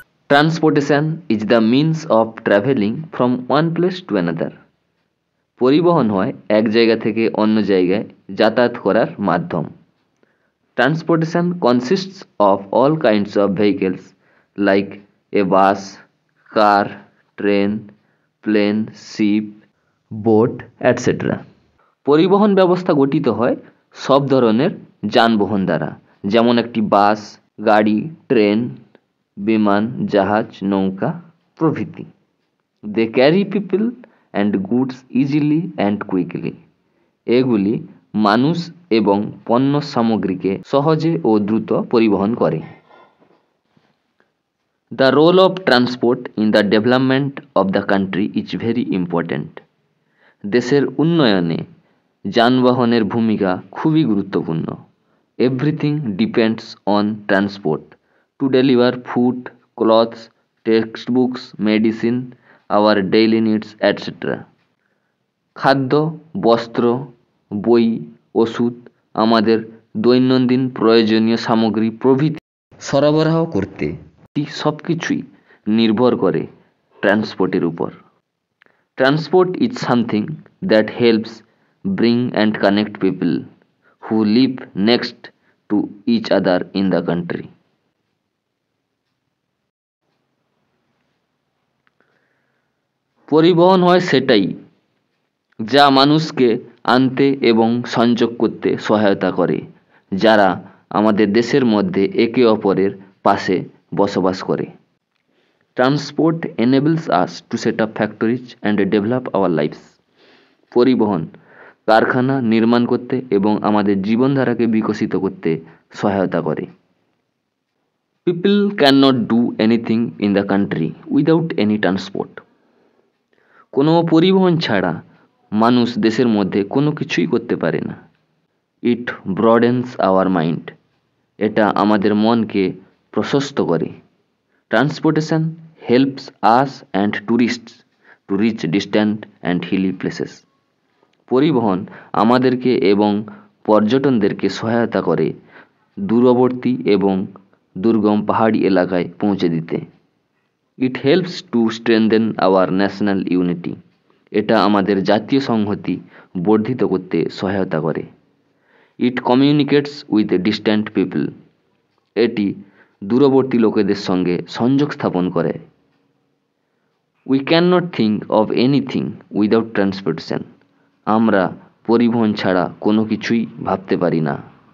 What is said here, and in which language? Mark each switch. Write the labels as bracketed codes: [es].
[en] Transportation is the means of traveling from one place to another. [bn] পরিবহন হয় এক জায়গা থেকে অন্য জায়গায় যাতায়াত করার মাধ্যম। [en] Transportation consists of all kinds of vehicles like a bus, car, train, plane, ship, boat, etc. [bn] পরিবহন ব্যবস্থা গঠিত হয় সব ধরনের যানবাহন দ্বারা, যেমন একটি বাস, গাড়ি, ট্রেন, বিমান, জাহাজ, নৌকা প্রভৃতি। [en] They carry people and goods easily and quickly. [bn] এগুলি মানুষ এবং পণ্য সামগ্রীকে সহজে ও দ্রুত পরিবহন করে। [en] The role of transport in the development of the country is very important. [bn] দেশের উন্নয়নে যানবাহনের ভূমিকা খুবই গুরুত্বপূর্ণ। [en] Everything depends on transport to deliver food, clothes, textbooks, medicine, our daily needs, etc. [bn] খাদ্য, বস্ত্র, বই, ওষুধ, আমাদের দৈনন্দিন প্রয়োজনীয় সামগ্রী প্রভৃতি সরবরাহ করতে সবকিছুই নির্ভর করে ট্রান্সপোর্টের উপর। [en] Transport is something that helps bring and connect people who live next to each other in the country. [bn] পরিবহন হয় সেটাই যা মানুষকে আনতে এবং সংযোগ করতে সহায়তা করে, যারা আমাদের দেশের মধ্যে একে অপরের পাশে বসবাস করে। [en] Transport enables us to set up factories and develop our lives. [bn] পরিবহন কারখানা নির্মাণ করতে এবং আমাদের জীবনধারাকে বিকশিত করতে সহায়তা করে। [en] People cannot do anything in the country without any transport. [bn] কোনো পরিবহন ছাড়া মানুষ দেশের মধ্যে কোনো কিছুই করতে পারে না। [en] It broadens our mind. [bn] এটা আমাদের মনকে প্রশস্ত করে। [en] Transportation helps us and tourists to reach distant and hilly places. [bn] পরিবহন আমাদেরকে এবং পর্যটনদেরকে সহায়তা করে দূরবর্তী এবং দুর্গম পাহাড়ি এলাকায় পৌঁছে দিতে। [en] It helps to strengthen our national unity. [bn] এটা আমাদের জাতীয় সংহতি বর্ধিত করতে সহায়তা করে। [en] It communicates with distant people. [bn] এটি দূরবর্তী লোকেদের সঙ্গে সংযোগ স্থাপন করে। [en] We cannot think of anything without transportation. [bn] আমরা পরিবহন ছাড়া কোনো কিছুই ভাবতে পারি না।